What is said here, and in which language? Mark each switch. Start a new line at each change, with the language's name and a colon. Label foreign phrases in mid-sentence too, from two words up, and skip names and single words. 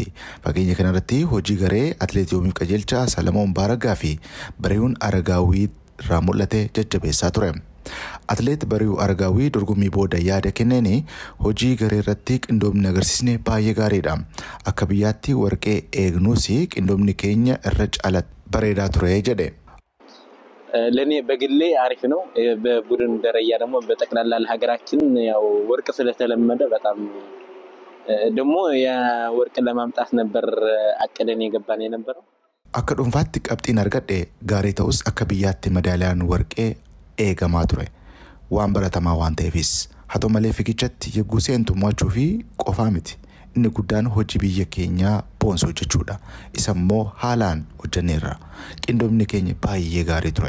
Oromo: Fageenya kana irratti hojii garee atileet Yoomiif Qajeelchaa, Salamoon Baaragaa fi Bariihuun Aragaawwii irraa mul'ate jajjabeessaa ture. Atileet Bariihuu Aragaawwii dorgommii booda yaada kenneen hojii garee irratti qindoomni agarsiisne baay'ee gaariidha. Akka biyyaatti warqee eegnuus qindoomni keenya irra caala bareedaa ture jedhe.
Amharic: ለኔ በግሌ አሪፍ ነው በቡድን ደረጃ ደግሞ በጠቅላላ ለሀገራችን ያው ወርቅ ስለተለመደ በጣም ደግሞ ያ ወርቅ ለማምጣት ነበር አቀደን የገባን የነበረው
Oromo: akka dhuunfaatti qabxiin argadhe gaarii ta'us akka biyyaatti madaaliyaan warqee eegamaa ture waan baratamaa waan ta'eefis haa ta'u malee fiigichatti yegguu seentu mo'achuu fi qofaa miti inni guddaan hojii biyya keenyaa boonsuu jechuudha isa immoo haalaan hojjenneerra qindoomni keenya baay'ee gaarii ture.